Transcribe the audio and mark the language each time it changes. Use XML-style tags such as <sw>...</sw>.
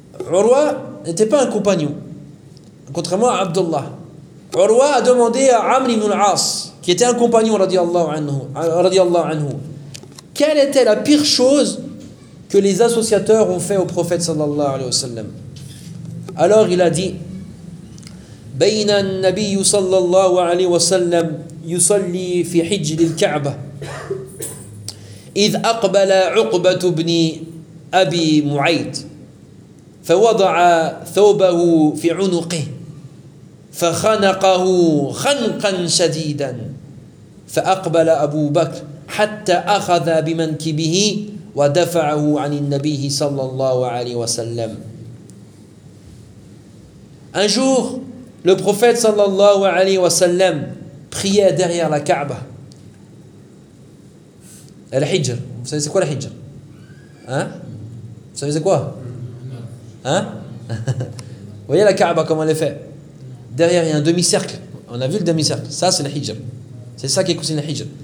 <fr>Urwa n'était pas un compagnon, contrairement à Abdullah. Urwa a demandé à Amr ibn al-As, qui était un compagnon, radiallahu anhu, quelle était la pire chose que les associateurs ont fait au prophète sallallahu alayhi wa sallam. Alors il a dit:</fr> <ar>بين النبي صلى الله عليه وسلم يصلي في حجر الكعبة إذ أقبل عقبة بن أبي معيط فوضع ثوبه في عنقه فخنقه خنقا شديدا فأقبل أبو بكر حتى أخذ بمنكبه ودفعه عن النبي صلى الله عليه وسلم.</ar> <fr>Un jour, le prophète sallallahu alayhi wa sallam priait derrière la Kaaba. Al-Hijr. Vous savez c'est quoi l'Hijr? Hein? Vous savez c'est quoi? Hein? Vous voyez la Kaaba comment elle est faite? Derrière il y a un demi-cercle. On a vu le demi-cercle. Ça c'est l'Hijr. C'est ça qui est considéré l'Hijr.</fr>